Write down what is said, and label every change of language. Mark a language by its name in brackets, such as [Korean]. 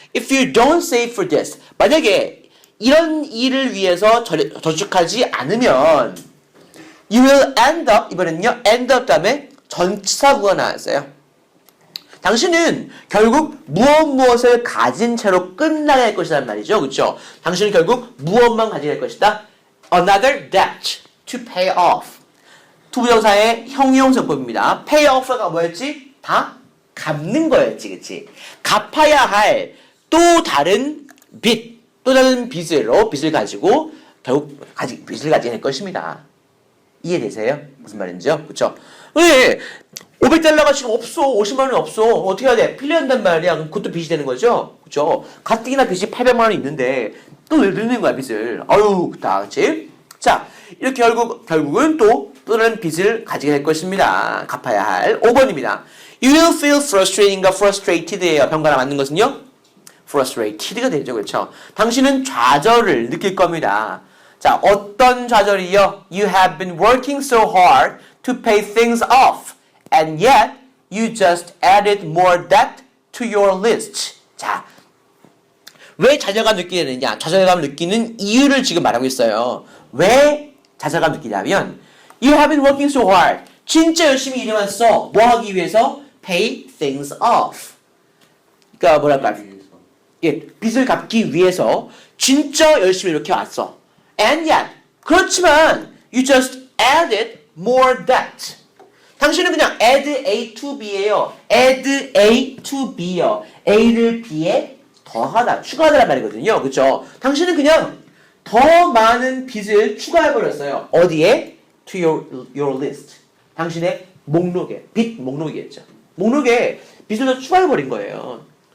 [English] If you don't save for this, [Korean] 만약에 이런 일을 위해서 저축하지 않으면 [English] you will end up, [Korean] 이번에는요 end up 다음에 전치사구가 나왔어요. 당신은 결국 무엇을 가진 채로 끝나게 할 것이란 말이죠. 그렇죠? 당신은 결국 무엇만 가지게 할 것이다. [English] Another debt to pay off. [Korean] 투부정사의 형용사법입니다. pay off가 뭐였지? 다 갚는 거였지. 그치? 갚아야 할 또 다른 빚, 또 다른 빚을 가지고 결국 빚을 가지게 될 것입니다. 이해되세요? 무슨 말인지요? 그쵸? 왜? 500달러가 지금 없어. 50만 원이 없어. 어떻게 해야 돼? 필요한단 말이야. 그럼 그것도 빚이 되는 거죠? 그쵸? 가뜩이나 빚이 800만 원이 있는데 또 왜 늘리는 거야, 빚을? 그치? 자, 이렇게 결국은 또 다른 빚을 가지게 될 것입니다. 갚아야 할 5번입니다. [English] You will feel frustrating과 frustrated예요. [Korean] 병가랑 맞는 것은요? frustrated가 되죠. 그렇죠? 당신은 좌절을 느낄 겁니다. 자, 어떤 좌절이요? [English] You have been working so hard to pay things off and yet you just added more debt to your list. [Korean] 자, 왜 좌절감 느끼게 되느냐? 좌절감을 느끼는 이유를 지금 말하고 있어요. 왜 좌절감 느끼냐면 [English] You have been working so hard. [Korean] 진짜 열심히 일해왔어. 뭐 하기 위해서? [English] Pay things off. [Korean] 그러니까 뭐랄까? 빚을 갚기 위해서 진짜 열심히 이렇게 왔어. [English] And yet, [Korean] 그렇지만 [English] you just added more debt. [Korean] 당신은 그냥 add A to B예요. add A to B요. A를 B에 더하다, 추가하다란 말이거든요. 그렇죠? 당신은 그냥 더 많은 빚을 추가해버렸어요. 어디에? [English] To your list. [Korean] 당신의 목록에, 빚 목록이겠죠. 목록에 빚을 더 추가해버린 거예요.